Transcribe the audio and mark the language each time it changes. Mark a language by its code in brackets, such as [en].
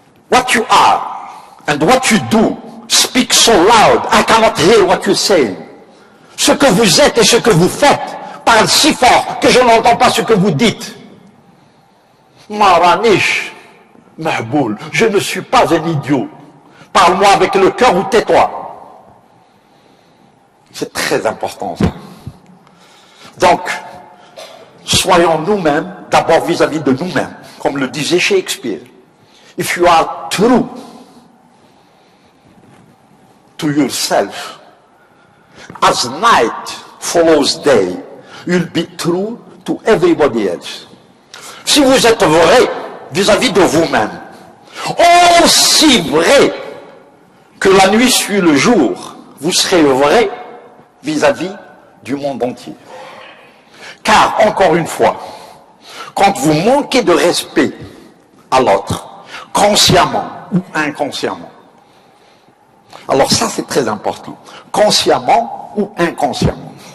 [en] What you are and what you do speak so loud, I cannot hear what you say. [fr] Ce que vous êtes et ce que vous faites parlent si fort que je n'entends pas ce que vous dites. Maranish, Mahboul, je ne suis pas un idiot. Parle-moi avec le cœur ou tais-toi. C'est très important ça. Donc, soyons nous-mêmes, d'abord vis-à-vis de nous-mêmes, comme le disait Shakespeare. [en] If you are true to yourself, as night follows day, you'll be true to everybody else. [fr] Si vous êtes vrai vis-à-vis de vous-même, aussi vrai que la nuit suit le jour, vous serez vrai vis-à-vis du monde entier. Car, encore une fois, quand vous manquez de respect à l'autre, consciemment ou inconsciemment, alors ça c'est très important, consciemment ou inconsciemment.